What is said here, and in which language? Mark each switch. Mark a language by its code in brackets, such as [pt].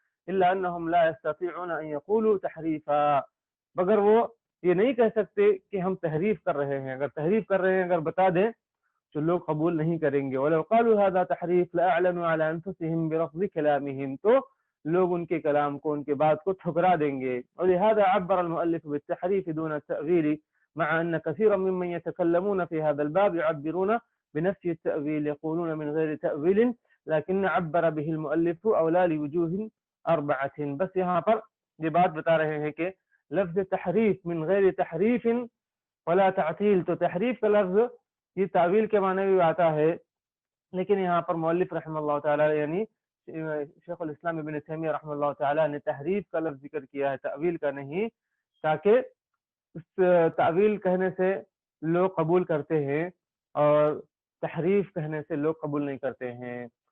[ar] الا انهم لا يستطيعون ان يقولوا تحریفا، [ur] مگر وہ یہ نہیں کہہ سکتے کہ ہم تحریف کر رہے ہیں. اگر تحریف کر رہے ہیں اگر بتا دیں تو لوگ قبول نہیں کریں گے. [ar] وَلَوْ قَالُوا هَذَا تَحْرِيفٌ لَأَعْلَنُوا عَلَى أَنفُسِهِمْ بِرَفْضِ كَلَامِهِمْ، [ur] تو لوگ ان کے کلام کو، ان کے بات کو ٹھکرا دیں گے. [ar] وَلِهَذَا عَبَّرَ الْمُؤَلِّفُ بِالتَّحْرِيفِ دُونَ التَّأْوِيلِ مع أن كثيرا ممن يتكلمون في هذا الباب يعبرون بنفي التأويل، يقولون من غير تأويل، لكن عبر به المؤلف أولى لوجوه أربعة. [ur] بس یہاں پر یہ بات بتا رہے ہیں کہ لفظ تحریف [ar] من غیر تحریف ولا تعطیل، [ur] تو تحریف کا لفظ یہ تعویل کے معنی بھی آتا ہے، لیکن یہاں پر مؤلف رحمہ اللہ تعالی یعنی شیخ الاسلام ابن تیمیہ رحمہ اللہ تعالی نے تحریف کا لفظ ذکر کیا ہے، تعویل کا نہیں، تاکہ اس تعویل کہنے سے لوگ قبول کرتے ہیں اور تحریف کہنے سے لوگ قبول نہیں کرتے ہیں.